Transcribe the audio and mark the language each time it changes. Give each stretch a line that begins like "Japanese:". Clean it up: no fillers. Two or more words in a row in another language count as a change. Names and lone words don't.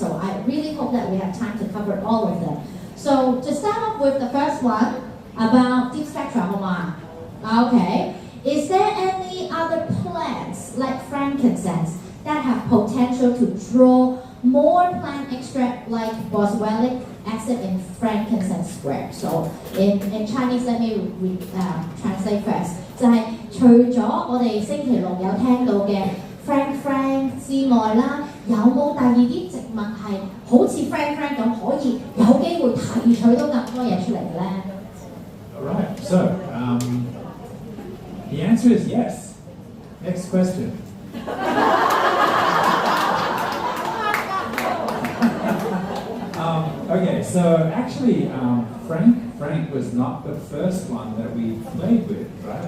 English: So I really hope that we have time to cover all of them. So to start off with the first one about deep spectra, okay. Is there any other plants like frankincense that have potential to draw more plant extract like boswellic acid in frankincense square? So in Chinese, let me translate first.
Cantonese: 就係除咗我哋星期六有聽到嘅 Frank 之外啦，有冇第二啲植物係好似 Frank 咁可以有機會提取到咁多嘢出嚟嘅咧
English: Alright, so the answer is yes. Next question. Okay, so actually Frank was not the first one that we played with, right?